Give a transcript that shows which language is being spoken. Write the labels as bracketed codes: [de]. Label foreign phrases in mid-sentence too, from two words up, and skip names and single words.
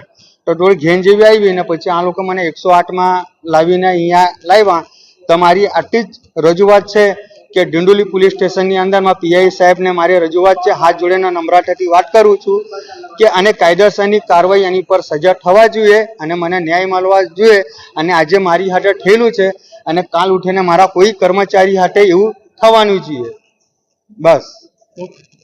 [gu] તો થોડી ઘેન જેવી આઈ ને પછી આ લોકો મને 108 માં લાવીને અહીંયા લાવ્યા। તો મારી આટલી જ રજૂઆત છે કે ડિંડોલી [en] police station [gu] ની અંદર માં પીઆઈ સાહેબ ને મારી રજૂઆત છે। હાથ જોડીને નમ્રતાથી વાત કરું છું કે આને કાયદેસરની કારવાઈ આની પર સજા થવા જોઈએ અને મને ન્યાય મળવા જોઈએ। અને આજે મારી હાથે થયેલું છે અને કાલ ઉઠીને મારા કોઈ કર્મચારી હાથે એવું થવાનું જોઈએ। બસ।